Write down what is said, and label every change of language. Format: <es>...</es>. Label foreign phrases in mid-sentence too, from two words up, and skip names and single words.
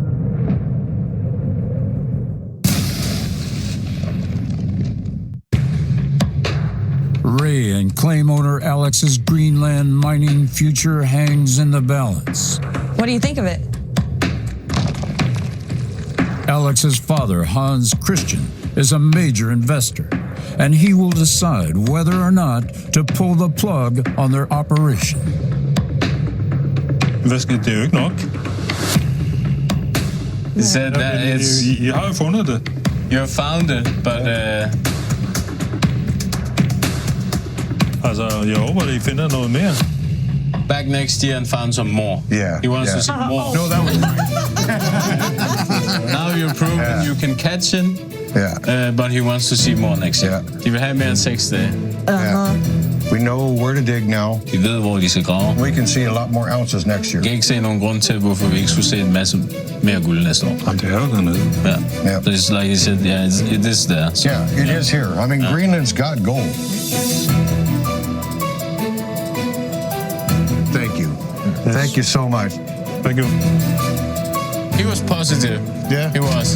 <en>Ray and claim owner Alex's Greenland mining future hangs in the balance. What do you think of it? Alex's father, Hans Christian, is a major investor, and he will decide whether or not to pull the plug on their operation.</en> <da>Det er jo ikke nok.</da> <en>He said that it's...</en> <da>I har jo fundet det.</da> <en>You have found it, but...</en> <da>Altså, jeg håber, at I finder noget mere.</da> <en>Back next year and found some more. Yeah. He wants to see more. No, that was mine. Now you're proving you can catch him, Yeah. but he wants to see more next year. Yeah.</en> <da>De vil have mere end 6 dage.</da> <en>Yeah. We know where to dig now.</en> <da>Vi ved, hvor de skal grave.</da> <en>We can see a lot more ounces next year.</en> <da>Jeg kan ikke se nogen grund til, hvorfor vi ikke skulle se en masse mere guld næste år. Jamen, det er jo dernede.</da> <en>Yeah. Yeah. But it's like you said, yeah, it is there. So. Yeah, it is here. I mean, Greenland's got gold. Thank you. Thank you so much. Thank you. He was positive. Yeah? He was.</en>